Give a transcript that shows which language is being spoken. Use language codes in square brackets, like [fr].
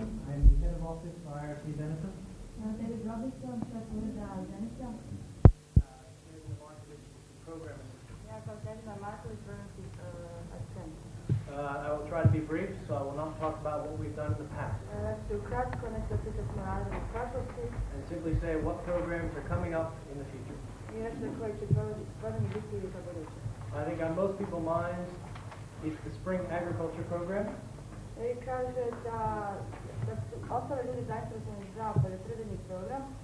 [en] I'm the head of office for IRC Zenica. [bs] David Robertson, šef ureda Zenica. Ja kao Sedina Marković, vrhunski asistent. [en] I will try to be brief, so I will not talk about what we've done in the past. [bs] Ću kratko nešto što smo radili u prošlosti [en] And simply say what programs are coming up in the future. [bs] i nešto koji će programi biti za buduće. [en] I think on most people's minds is the spring agriculture program. [bs] I kaže da su ostale ljudi zainteresovani za poljoprivredni program.